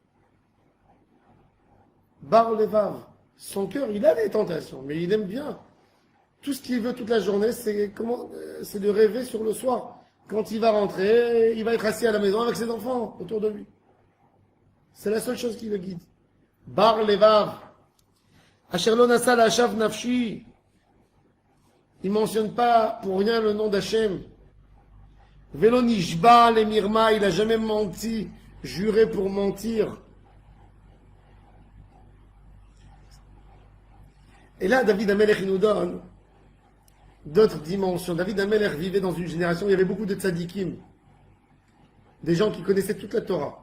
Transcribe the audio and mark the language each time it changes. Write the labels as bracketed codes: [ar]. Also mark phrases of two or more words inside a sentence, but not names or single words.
[he] בר לבב, [fr] son cœur, il a des tentations, mais il aime bien. Tout ce qu'il veut toute la journée, c'est de rêver sur le soir. Quand il va rentrer, il va être assis à la maison avec ses enfants autour de lui. C'est la seule chose qui le guide. [he] בר לבב. אשר לא נשא לשוא נפשי. [fr] Il ne mentionne pas pour rien le nom d'Hachem. [he] ולא נשבע למרמה. [fr] Il n'a jamais menti, juré pour mentir. Et là, David Amelech nous donne d'autres dimensions. David Amelech vivait dans une génération où il y avait beaucoup de tzadikim, des gens qui connaissaient toute la Torah.